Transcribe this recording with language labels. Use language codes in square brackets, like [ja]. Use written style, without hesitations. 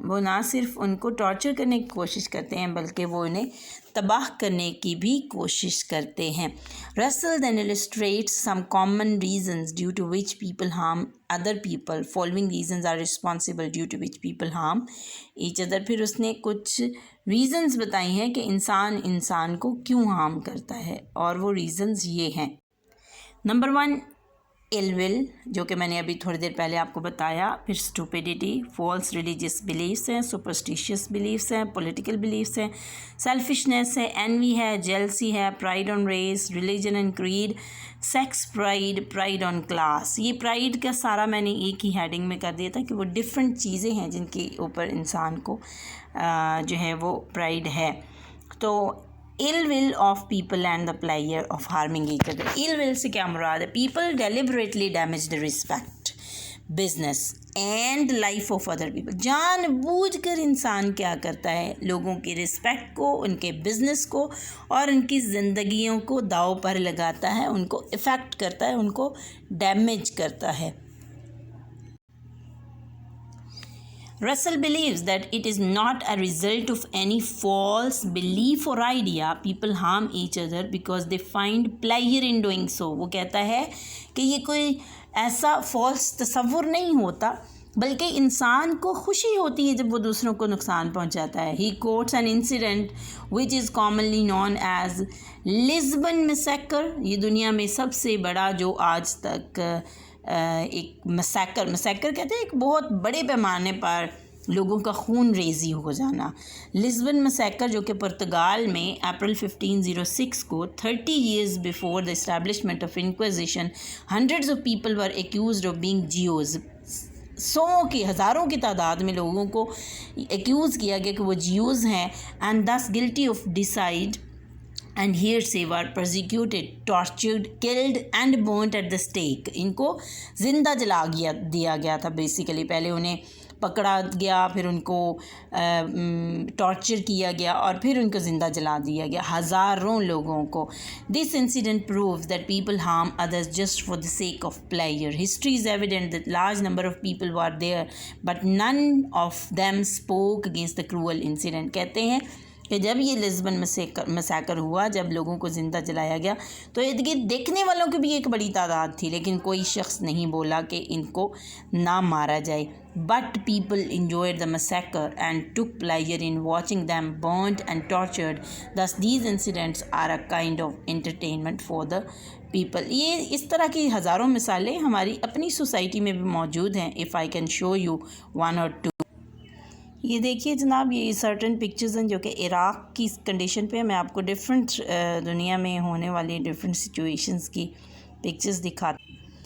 [ur] وہ نہ صرف ان کو ٹارچر کرنے کی کوشش کرتے ہیں بلکہ وہ انہیں تباہ کرنے کی بھی کوشش کرتے ہیں. [en] Russell then illustrates some common reasons due to which people harm other people. Following reasons are responsible due to which people harm each other. [ur] پھر اس نے کچھ ریزنز بتائی ہیں کہ انسان کو کیوں ہارم کرتا ہے، اور وہ ریزنز یہ ہیں. نمبر 1 ill will، جو کہ میں نے ابھی تھوڑی دیر پہلے آپ کو بتایا. پھر stupidity، false religious beliefs ہیں، superstitious beliefs ہیں، political beliefs ہیں، selfishness ہے، envy ہے، jealousy ہے، pride on race، religion and creed، sex pride، pride on class. یہ pride کا سارا میں نے ایک ہی ہیڈنگ میں کر دیا تھا کہ وہ ڈفرینٹ چیزیں ہیں جن کے اوپر انسان کو جو ہے وہ pride ہے. [en] تو ill will of people and the pleasure of harming each other. ill will [ur] سے کیا مراد ہے؟ [en] people deliberately damage the respect, business and life of other people. [ur] جان بوجھ کر انسان کیا کرتا ہے؟ لوگوں کی رسپیکٹ کو، ان کے بزنس کو اور ان کی زندگیوں کو داؤ پر لگاتا ہے، ان کو افیکٹ کرتا ہے، ان کو ڈیمیج کرتا ہے. [en] Russell believes that it is not a result of any false belief or idea. People harm each other because they find pleasure in doing so. [ur] وہ کہتا ہے کہ یہ کوئی ایسا فالس تصور نہیں ہوتا بلکہ انسان کو خوشی ہوتی ہے جب وہ دوسروں کو نقصان پہنچاتا ہے. [en] He quotes an incident which is commonly known as Lisbon massacre. [ur] یہ دنیا میں سب سے بڑا جو آج تک ایک مسیکر کہتے ہیں ایک بہت بڑے پیمانے پر لوگوں کا خون ریزی ہو جانا. لسبن مسیکر جو کہ پرتگال میں اپریل 1506 کو [en] 30 years before the establishment of Inquisition, hundreds of people were accused of being Jews. [ur] سو کی ہزاروں کی تعداد میں لوگوں کو ایکیوز کیا گیا کہ وہ جیوز ہیں and [en] thus guilty of decide and hearsay were persecuted, tortured, killed and burnt at the stake. [ur] ان کو زندہ جلا دیا گیا تھا بیسیکلی. پہلے انہیں پکڑا گیا, پھر ان کو ٹارچر کیا گیا اور پھر ان کو زندہ جلا دیا گیا, ہزاروں لوگوں کو. [en] This incident proves that people harm others just for the sake of pleasure. History is evident that large number of people were there but none of them spoke against the cruel incident. [ur] کہتے ہیں کہ جب یہ Lisbon مسیکر ہوا, جب لوگوں کو زندہ جلایا گیا, تو ارد گرد دیکھنے والوں کی بھی ایک بڑی تعداد تھی, لیکن کوئی شخص نہیں بولا کہ ان کو نہ مارا جائے. [en] But people enjoyed the massacre and took pleasure in watching them burnt and tortured. Thus these incidents are a kind of entertainment for the people. [ur] یہ اس طرح کی ہزاروں مثالیں ہماری اپنی سوسائٹی میں بھی موجود ہیں. [en] If I can show you one or two. [ur] یہ دیکھیے جناب, یہ سرٹن پکچرز ہیں جو کہ عراق کی کنڈیشن پہ میں آپ کو ڈفرینٹ دنیا میں ہونے والی ڈفرینٹ سچویشنز کی پکچرز دکھاتی.